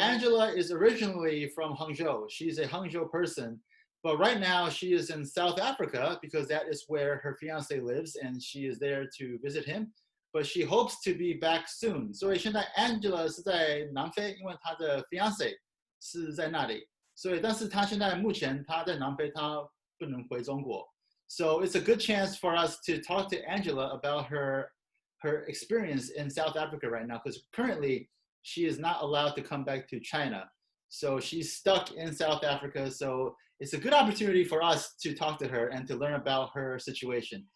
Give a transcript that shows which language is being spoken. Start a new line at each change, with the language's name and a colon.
English: Angela is originally from Hangzhou. She's a Hangzhou person, but right now she is in South Africa because that is where her fiance lives, and she is there to visit him. But she hopes to be back soon.
Chinese: 所以现在 Angela 是在南非，因为她的 fiance 是在那里。所以，但是她现在目前她在南非，她不能回中国。
English: So it's a good chance for us to talk to Angela about her experience in South Africa right now, because currently she is not allowed to come back to China. So she's stuck in South Africa. So it's a good opportunity for us to talk to her and to learn about her situation.